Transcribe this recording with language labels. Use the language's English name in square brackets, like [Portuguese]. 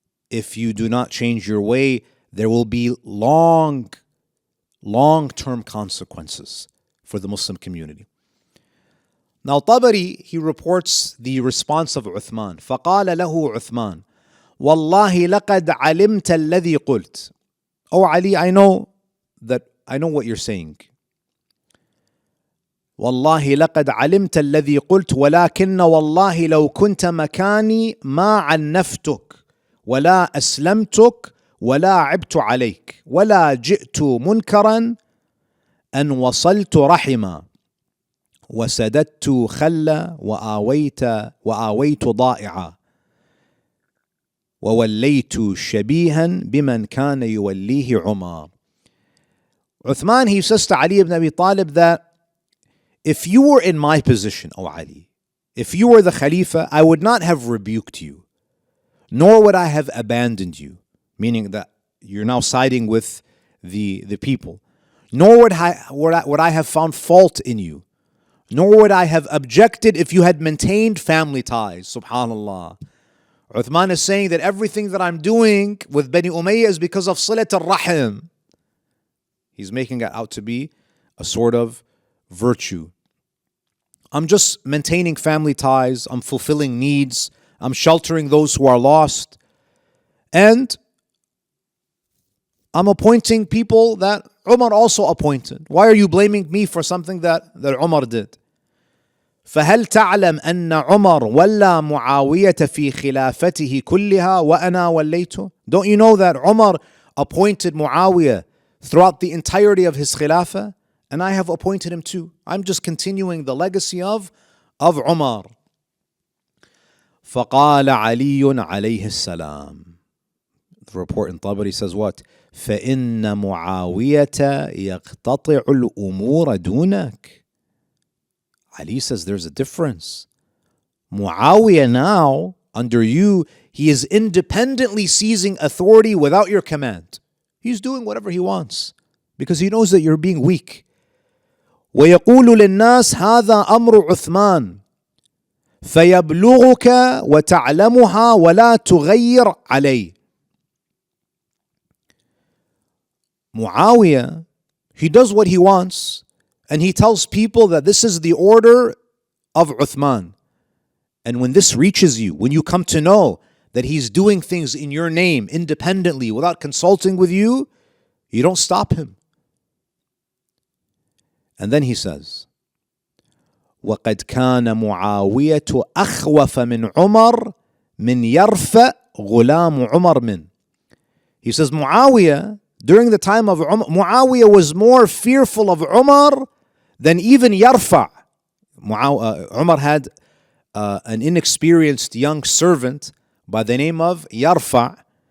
[English] If you do not change your way, there will be long-term consequences for the Muslim community. Now Tabari, he reports the response of Uthman. [Arabic] فَقَالَ لَهُ عُثْمَانُ وَاللَّهِ لَقَدْ عَلِمْتَ الَّذِي قُلْتَ. [English] Oh Ali, I know what you're saying. [Arabic] والله لقد علمت الذي قلت ولكن والله لو كنت مكاني ما عنفتك ولا أسلمتك ولا عبت عليك ولا جئت منكرا أن وصلت رحما وسددت خلا وآويت ضائعا. ووليت شبيها بمن كان يوليه عمر. [English] Uthman, he says to Ali ibn Abi Talib that if you were in my position, O Ali, if you were the Khalifa, I would not have rebuked you, nor would I have abandoned you, meaning that you're now siding with the people, nor would I have found fault in you, nor would I have objected if you had maintained family ties. Subhanallah. Uthman is saying that everything that I'm doing with Bani Umayyah is because of Silat al-Rahim. He's making it out to be a sort of virtue. I'm just maintaining family ties, I'm fulfilling needs, I'm sheltering those who are lost, and I'm appointing people that Umar also appointed. Why are you blaming me for something that Umar did? [Arabic] فهل تعلم أن عمر ولى معاوية في خلافته كلها وأنا وليته? [English] Don't you know that Umar appointed Muawiyah throughout the entirety of his khilafah? And I have appointed him too. I'm just continuing the legacy of Umar. [Arabic] فقال علي عليه السلام. [English] The report in Tabari says what? [Arabic] فإن معاوية يقتطع الأمور دونك. [English] Ali says there's a difference. Muawiyah now, under you, he is independently seizing authority without your command. He's doing whatever he wants because he knows that you're being weak. [Arabic] ويقول للناس هذا أمر عثمان فيبلغك وتعلمها ولا تغير عليه. [English] Muawiyah, he does what he wants, and he tells people that this is the order of Uthman. And when this reaches you, when you come to know that he's doing things in your name independently without consulting with you, you don't stop him. And then he says, [Arabic] وَقَدْ كَانَ مُعَاوِيَةُ أَخْوَفَ مِنْ عُمَرٍ مِنْ يَرْفَأْ غُلَامُ عُمَرٍ مِنْ. [English] He says Muawiyah, during the time of Umar, Muawiyah was more fearful of Umar than even Yarfa. Umar had an inexperienced young servant by the name of Yarfa.